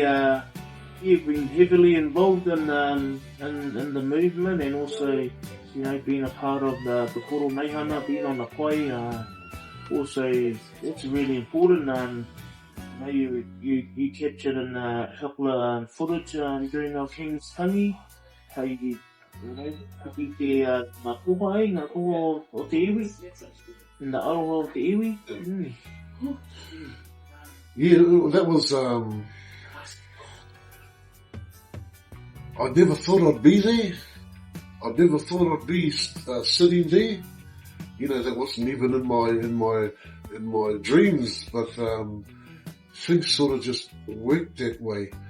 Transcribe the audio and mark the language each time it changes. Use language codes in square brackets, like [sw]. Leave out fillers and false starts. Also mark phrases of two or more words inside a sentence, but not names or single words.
[en] You've been heavily involved in the movement, and also, being a part of the Koro Meihana, being on the pai. Also, that's really important. You captured in a couple of footage during our King's Tangi, how you [mi] hiki te makuhai, ngā koho o te iwi, [en] and the [mi] aroha o te iwi. [en] Yeah, that was, I never thought I'd be there. I never thought I'd be sitting there. You know, that wasn't even in my dreams, but things sort of just worked that way.